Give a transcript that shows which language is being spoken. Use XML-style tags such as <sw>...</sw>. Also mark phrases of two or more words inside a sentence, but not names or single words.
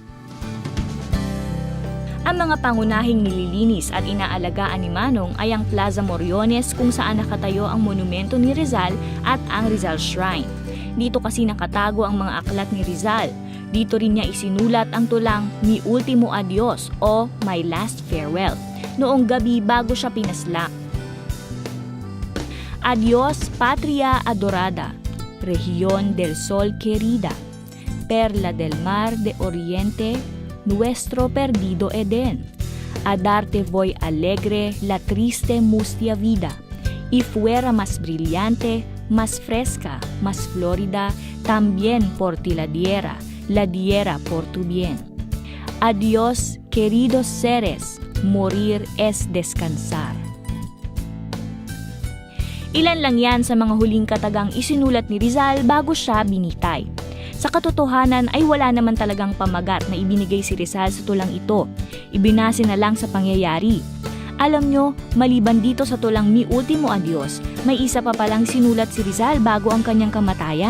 <tl>Ang mga pangunahing nililinis at inaalagaan ni Manong ay ang Plaza Moriones kung saan nakatayo ang monumento ni Rizal at ang Rizal Shrine. Dito kasi nakatago ang mga aklat ni Rizal. Dito rin niya isinulat ang tulang Mi Ultimo Adios o My Last Farewell noong gabi bago siya pinaslak.</tl> <es>Adios Patria Adorada, Región del Sol Querida, Perla del Mar de Oriente, Nuestro perdido Eden. A darte voy alegre la triste mustia vida, y fuera más brillante, más fresca, más florida, también por ti la diera por tu bien. Adiós, queridos seres, morir es descansar.</es> <tl>Ilan lang yan sa mga huling katagang isinulat ni Rizal bago siya binitay. Sa katotohanan ay wala naman talagang pamagat na ibinigay si Rizal sa tulang ito. Ibinase na lang sa pangyayari. Alam nyo, maliban dito sa tulang Mi Ultimo Adios, may isa pa palang sinulat si Rizal bago ang kanyang kamatayan.</tl>